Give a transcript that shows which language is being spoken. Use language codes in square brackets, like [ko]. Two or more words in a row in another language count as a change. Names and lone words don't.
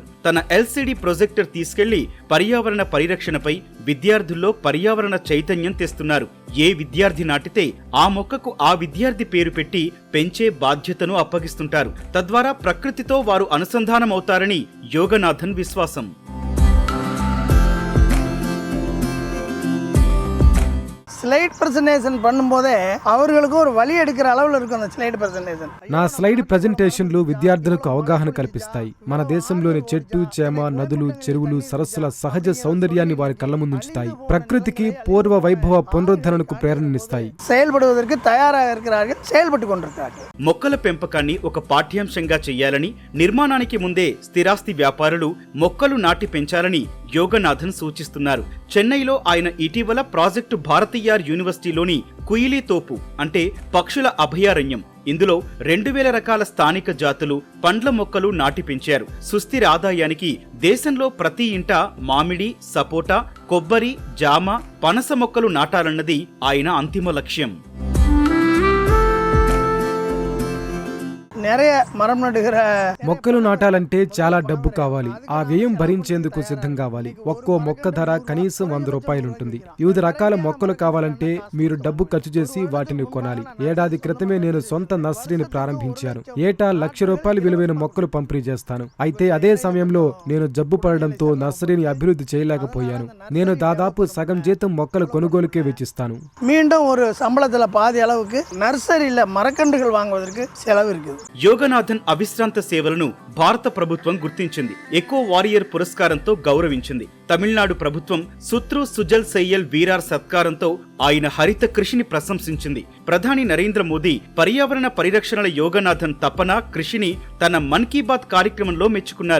[te] తన ఎల్సిడి ప్రొజెక్టర్ తీసుకెళ్లి పర్యావరణ పరిరక్షణపై విద్యార్థుల్లో పర్యావరణ చైతన్యం తెస్తున్నారు. ఏ విద్యార్థి నాటితే ఆ మొక్కకు ఆ విద్యార్థి పేరు పెట్టి పెంచే బాధ్యతను అప్పగిస్తుంటారు. తద్వారా ప్రకృతితో వారు అనుసంధానమవుతారని యోగనాథన్ విశ్వాసం. [en] slide presentation [ta] பண்ணும்போதே அவர்களுக்கு ஒரு வழி எடுக்கிற அளவுல இருக்கும் அந்த [en] slide presentation. [te] నా [en] slide presentations [te] విద్యార్థులకు అవగాహన కల్పిస్తాయి. మన దేశంలోని చెట్టు, చేమ, నదులు, చెరువులు, సరస్సుల సహజ సౌందర్యాన్ని వారి కళ్ళ ముందుంచుతాయి. ప్రకృతికి పూర్వ వైభవ పునరుద్ధరణకు ప్రేరణనిస్తాయి. [ta] செயல்படுவதற்கு தயாராக இருக்கிறார்கள், செயல்பட்டு கொண்டிருக்கிறார்கள். [te] మొక్కల పెంపకాన్ని ఒక పాఠ్యాంశంగా చెయ్యాలని, నిర్మాణానికి ముందే స్థిరాస్తి వ్యాపారులు మొక్కలు నాటి పెంచాలని యోగనాథన్ సూచిస్తున్నారు. చెన్నైలో ఆయన ఇటీవల ప్రాజెక్టు భారతీయార్ యూనివర్సిటీలోని కుయిలీ తోపు అంటే పక్షుల అభయారణ్యం ఇందులో 2000 రకాల స్థానిక జాతులు, పండ్ల మొక్కలు నాటి పెంచారు. సుస్థిర ఆదాయానికి దేశంలో ప్రతి ఇంట మామిడి, సపోటా, కొబ్బరి, జామ, పనస మొక్కలు నాటాలన్నది ఆయన అంతిమ లక్ష్యం. [ta] நிறைய மரம் நடுகிற [te] మొక్కలు నాటాలంటే చాలా డబ్బు కావాలి. ఆ వ్యయం భరించేందుకు సిద్ధం కావాలి. ఒక్కో మొక్క ధర కనీసం 100 రూపాయలుంటుంది. వివిధ రకాల మొక్కలు కావాలంటే మీరు డబ్బు ఖర్చు చేసి వాటిని కొనాలి. ఏడాది క్రితమే నేను సొంత నర్సరీని ప్రారంభించాను. ఏటా 1,00,000 రూపాయలు విలువైన మొక్కలు పంపిణీ చేస్తాను. అయితే అదే సమయంలో నేను జబ్బు పడడంతో నర్సరీని అభివృద్ధి చేయలేకపోయాను. నేను దాదాపు సగం జీతం మొక్కల కొనుగోలుకే వెచ్చిస్తాను. [ta] மீண்டும் ஒரு சம்பளத்துல பாதி அளவுக்கு நர்சரியில மரக்கன்றுகள் வாங்குவதற்கு செலவு இருக்குது. [te] యోగనాథన్ అవిశ్రాంత సేవలను భారత ప్రభుత్వం గుర్తించింది. ఎకో వారియర్ పురస్కారంతో గౌరవించింది. తమిళనాడు ప్రభుత్వం సుత్రు సుజల్ సెయ్యల్ వీరార్ సత్కారంతో ఆయన హరిత కృషిని ప్రశంసించింది. ప్రధాని నరేంద్ర మోదీ పర్యావరణ పరిరక్షణల యోగనాథన్ తపన, కృషిని తన మన్ కీ బాత్ కార్యక్రమంలో మెచ్చుకున్నారు.